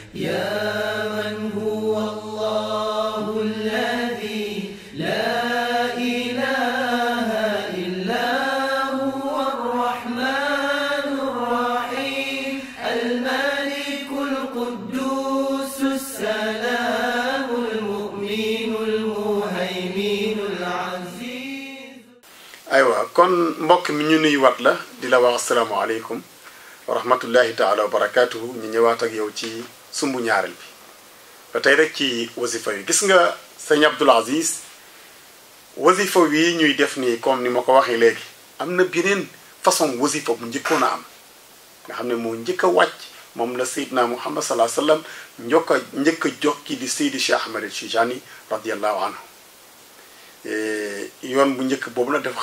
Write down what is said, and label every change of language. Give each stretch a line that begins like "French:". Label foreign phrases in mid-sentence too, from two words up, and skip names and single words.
Arabic: يا من هو الله الذي لا إله إلا هو الرحمن الرحيم الملك القدوس السلام المؤمن المهيمن العزيز.
Wolof: أيوة كون mbokk mi ñu nuyu wat la di la wax
Arabic: السلام عليكم ورحمة الله تعالى وبركاته
Wolof: ñu ñëwaat ak yow ci sumbu ñaareel bi ba tey rek ci wasifa yi gis nga sëñ Abdul Aziz wasifa wi ñuy def nii comme ni ma ko waxee léegi am na beneen façon wasifa bu njëkkoon a am nga xam ne moo njëkk a wàcc moom la Seydina Muhammad
Arabic: صلى الله عليه وسلم
Wolof: njëkk a jox ki di Seydi Cheikh Ahmed Tijani
Arabic: رضي الله عنه
Wolof: yoon bu njëkk boobu nag dafa